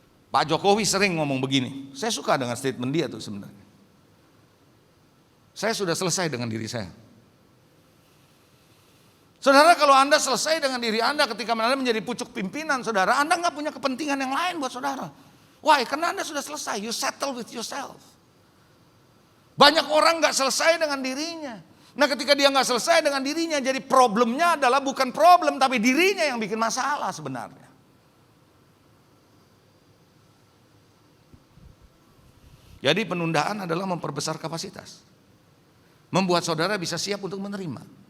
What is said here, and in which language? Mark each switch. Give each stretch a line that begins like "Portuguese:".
Indonesian: Pak Jokowi sering ngomong begini, saya suka dengan statement dia tuh sebenarnya. Saya sudah selesai dengan diri saya. Saudara, kalau Anda selesai dengan diri Anda ketika Anda menjadi pucuk pimpinan saudara, Anda nggak punya kepentingan yang lain buat saudara.
English: Why?
Indonesian: Karena Anda sudah selesai,
English: you settle with yourself.
Indonesian: Banyak orang nggak selesai dengan dirinya. Nah ketika dia nggak selesai dengan dirinya, jadi problemnya adalah bukan problem, tapi dirinya yang bikin masalah sebenarnya. Jadi penundaan adalah memperbesar kapasitas. Membuat saudara bisa siap untuk menerima.